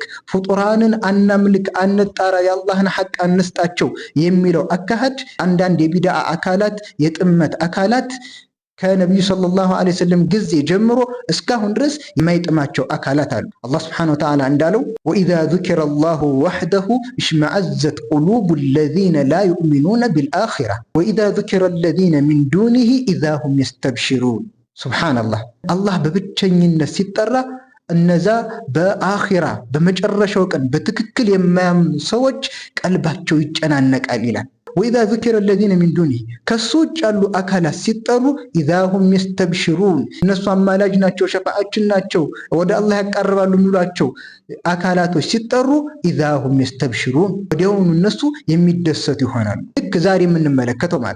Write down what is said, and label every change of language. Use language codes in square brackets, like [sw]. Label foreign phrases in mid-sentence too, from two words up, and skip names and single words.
[am] ፍጡራንን አናምልክ፣ አንጣራ፣ የአላህን ሐቅ አንስጣቸው የሚለው አካሄድ አንዳንድ የቢድዓ አካላት የጥመት አካላት ከነብዩ [ar] صلى الله عليه وسلم [am] ጊዜ ጀምሮ እስካሁን ድረስ የማይጥማቸው አካላት አሉ። [ar] الله سبحانه وتعالى [am] እንዳለው ወኢዛ [ar] ذكر الله وحده اشمئزت قلوب الذين لا يؤمنون بالآخرة وإذا ذكر الذين من دونه إذا هم يستبشرون [am] ሱብሓነላህ። አላህ በብቸኝነት ሲጠራ እነዛ በአኺራ በመጨረሻው ቀን በትክክል የማያምኑ ሰዎች ቀልባቸው ይጨናነቃል ይላል። ወኢዛ [ar] ذكر الذين من دونه [am] ከሱ ውጭ ያሉ አካላት ሲጠሩ [ar] إذا هم يستبشرون [am] እነሱ አማላጅ ናቸው፣ ሸፋዓችን ናቸው፣ ወደ አላህ ያቀርባሉ የሚሏቸው አካላቶች ሲጠሩ [ar] إذا هم يستبشرون [am] ወዲያውኑ እነሱ የሚደሰቱ ይሆናሉ። ልክ ዛሬ የምንመለከተው ማለት